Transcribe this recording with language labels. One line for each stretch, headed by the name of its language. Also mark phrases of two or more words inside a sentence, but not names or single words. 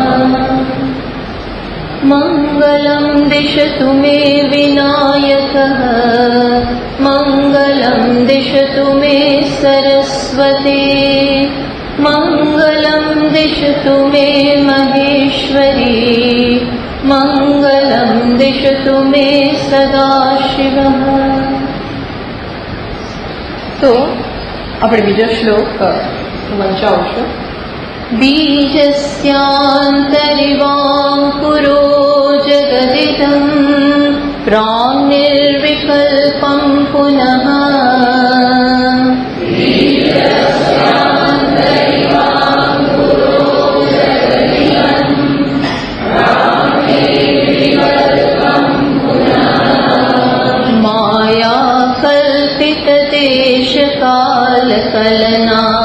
Sanskrit: मङ्गलं दिशतु मे विनायकः मङ्गलं दिशतु मे सरस्वती मङ्गलं दिशतु मे महेश्वरी मङ्गलं दिशतु मे सदाशिवः।
Gujarati: तो આપણે બીજો શ્લોક વંચાવશું।
Sanskrit: बीजस्यान्तरिवाङ्कुरो जगदिदं प्राङ्निर्विकल्पं पुनः माया कल्पितदेशकालकलना